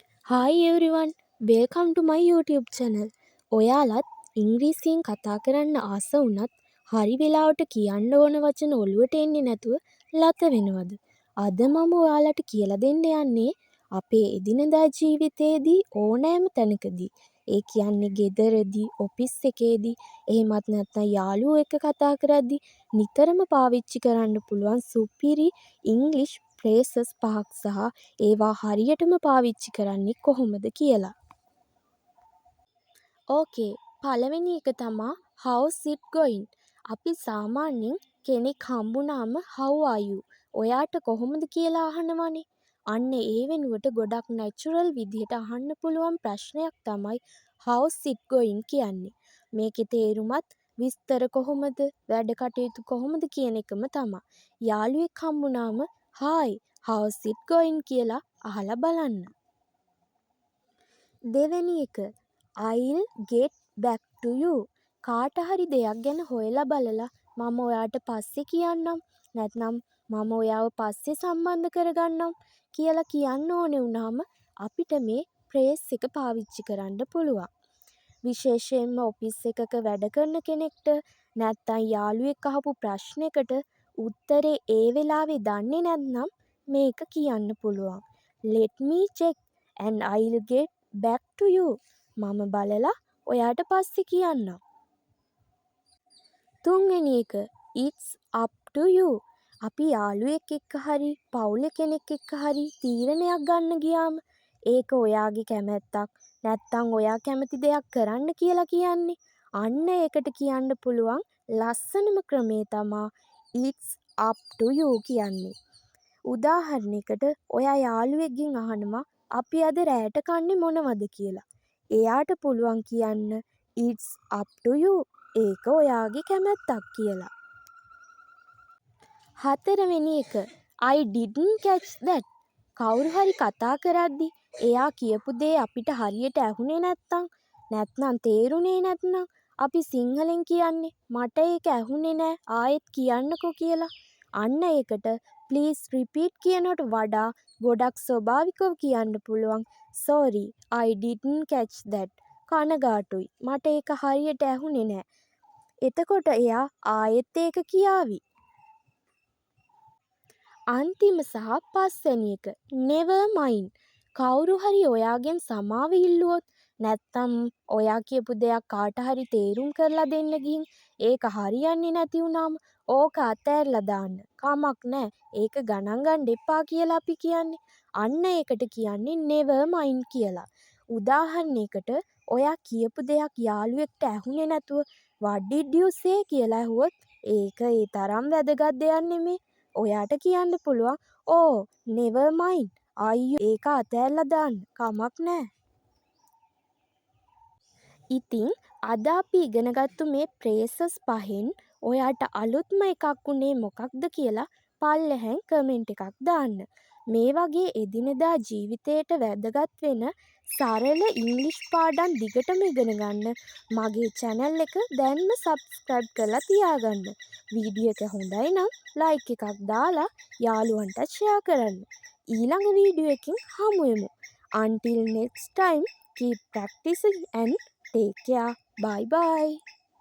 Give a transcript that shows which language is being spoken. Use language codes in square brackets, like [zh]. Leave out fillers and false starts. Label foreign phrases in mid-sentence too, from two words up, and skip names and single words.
[en] Hi everyone, welcome to my YouTube channel. [si] ඔයාලත් ඉංග්‍රීසියෙන් කතා කරන්න ආස වුණත් හරි වෙලාවට කියන්න ඕන වචන ඔලුවට එන්නේ නැතුව ලත වෙනවද? අද මම ඔයාලට කියලා දෙන්න යන්නේ අපේ එදිනදා ජීවිතයේදී ඕනෑම තැනකදී ඒ කියන්නේ ගෙදරදී, ඔෆිස් එකේදී, එහෙමත් නැත්නම් යාළුවෝ එක්ක කතා කරද්දී නිතරම පාවිච්චි කරන්න පුළුවන් සුපිරි [en] English phrases [si] පහක් සහ ඒවා හරියටම පාවිච්චි කරන්නේ කොහොමද කියලා. ඕකේ, පළවෙනි එක තමා [en] how's it going? [si] අපි සාමාන්‍යයෙන් කෙනෙක් හම්බුනාම [en] how are you? [si] ඔයාට කොහොමද කියලා අහනවනේ. අන්න ඒ වෙනුවට ගොඩක් නැචරල් විදිහට අහන්න පුළුවන් ප්‍රශ්නයක් තමයි [en] how's it going [si] කියන්නේ. මේකේ තේරුමත් විස්තර කොහොමද, වැඩ කටයුතු කොහොමද කියන එකම තමා. යාළුවෙක් හම්බුනාම [en] hi how's it going [si] කියලා අහලා බලන්න. දෙවෙනි එක [en] I'll get back to you. [si] කාට හරි දෙයක් ගැන හොයලා බලලා මම ඔයාට පස්සේ කියන්නම්, නැත්නම් මම ඔයාව පස්සේ සම්බන්ධ කරගන්නම් කියලා කියන්න ඕනේ වුණාම අපිට මේ ෆ්‍රේස් එක පාවිච්චි කරන්න පුළුවන්. විශේෂයෙන්ම ඔෆිස් එකක වැඩ කරන කෙනෙක්ට නැත්නම් යාළුවෙක් අහපු ප්‍රශ්නයකට උත්තරේ ඒ වෙලාවේ දන්නේ නැත්නම් මේක කියන්න පුළුවන්. [en] Let me check and I'll get back to you. [si] මම බලලා ඔයාට පස්සේ කියන්නම්. තුන්වෙනි එක [en] It's up to you. [si] අපි යාළුවෙක් එක්ක හරි පවුලේ කෙනෙක් එක්ක හරි තීරණයක් ගන්න ගියාම ඒක ඔයාගේ කැමැත්තක් නැත්නම් ඔයා කැමති දෙයක් කරන්න කියලා කියන්නේ. අන්න ඒකට කියන්න පුළුවන් ලස්සනම ක්‍රමේ තමා [en] It's up to you [si] කියන්නේ. උදාහරණයකට ඔයා යාළුවෙක්ගෙන් අහනවා අපි අද රෑට කන්නේ මොනවද කියලා. එයාට පුළුවන් කියන්න [en] It's up to you. [si] ඒක ඔයාගේ කැමැත්තක් කියලා. හතරවෙනි එක [en] I didn't catch that. [si] කවුරු හරි කතා කරද්දි එයා කියපු දේ අපිට හරියට ඇහුනේ නැත්නම් තේරුනේ නැත්නම් අපි සිංහලෙන් කියන්නේ මට ඒක ඇහුනේ නෑ ආයෙත් කියන්නකෝ කියලා. අන්න ඒකට [en] please repeat [si] කියනට වඩා ගොඩක් ස්වභාවිකව කියන්න පුළුවන් [en] sorry I didn't catch that. [si] කනගාටුයි මට ඒක හරියට ඇහුනේ නෑ. එතකොට එයා ආයෙත් ඒක කියාවි. අන්තිම සහ පස්වෙනි එක [en] never mind. [si] කවුරු හරි ඔයාගෙන් සමාව ඉල්ලුවොත් නැත්නම් ඔයා කියපු දෙයක් කාට හරි තේරුම් කරලා දෙන්න ගිහින් ඒක හරියන්නේ නැති වුනාම ඕක අතෑරලා දාන්න. කමක් නෑ. ඒක ගණන් ගන්න එපා කියලා අපි කියන්නේ. අන්න ඒකට කියන්නේ [en] never mind [si] කියලා. උදාහරණයකට ඔයා කියපු දෙයක් යාළුවෙක්ට ඇහුනේ නැතුව [en] what did you say [si] කියලා ඇහුවොත් ඒක ඒ තරම් වැදගත් දෙයක් නෙමෙයි. ඔයාට කියන්න පුළුවන් [en] oh never mind [si] අයියෝ ඒක අතෑරලා දාන්න කමක් නෑ. ඉතින් අද අපි ඉගෙනගත්තු මේ ෆ්‍රේසස් පහෙන් ඔයාට අලුත්ම එකක් උනේ මොකක්ද කියලා පල්ලෙහැන් කමෙන්ට් එකක් දාන්න. මේ වගේ එදිනෙදා ජීවිතයට වැදගත් වෙන සරල ඉංග්‍රීසි පාඩම් දිගටම ඉගෙන ගන්න මගේ channel එක දැන්ම subscribe කරලා තියාගන්න. වීඩියෝ එක හොඳයි නම් like එකක් දාලා යාළුවන්ට share කරන්න. ඊළඟ වීඩියෝ එකකින් හමු වෙමු. [en] Until next time, keep practicing and take care. Bye bye.